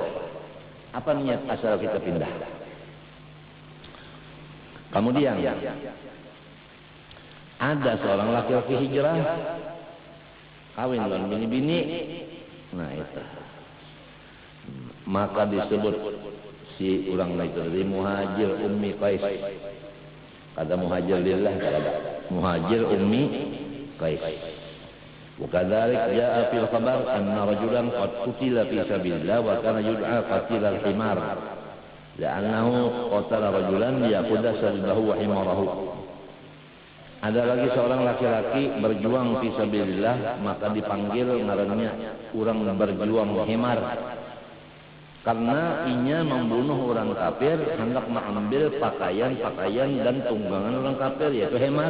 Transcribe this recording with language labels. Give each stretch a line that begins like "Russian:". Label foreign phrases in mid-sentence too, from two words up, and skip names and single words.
Banjar: Apa niat asal kita pindah? Kemudian ada seorang laki-laki hijrah, kawin dengan bini-bini, nah itu, maka disebut si orang itu dari
Arabic: مهاجر أم قيس.
Banjar: Kata
Arabic: مهاجر لله,
Banjar: kata
Arabic: مهاجر أم قيس. وكذلك جاء في الخبر أن رجلا قد قتل في سبيل الله وكان يدعى قتيل الحمار لأنه قتل رجلا يقد سبيله وحماره.
Banjar: Ada lagi seorang laki-laki berjuang
Arabic: في سبيل الله,
Banjar: maka dipanggil ngarannya orang berjuang himar. Karena inya membunuh orang kafir, hendak mengambil pakaian dan tunggangan orang kafir, yaitu himar.